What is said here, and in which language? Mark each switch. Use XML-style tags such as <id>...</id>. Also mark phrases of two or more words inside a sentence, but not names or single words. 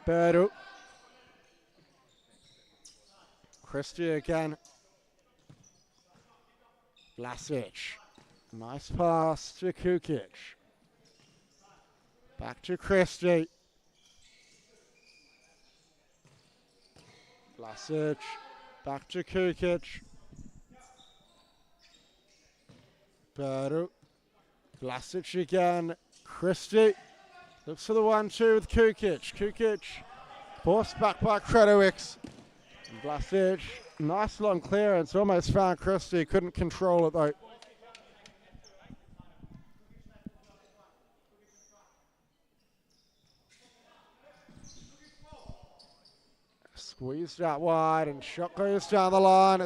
<en>Berdu. Christie again. Vlasic. Nice pass to Kukic. Back to Christie. Vlasic. Back to Kukic. Berdu. Vlasic again. Christie. Looks for the 1-2 with Kukic. Kukic. Forced back by Kredowicz. Vlasic. Nice long clearance. Almost found Christie. Couldn't control it though. Squeezed out wide and shot goes down the line.</en>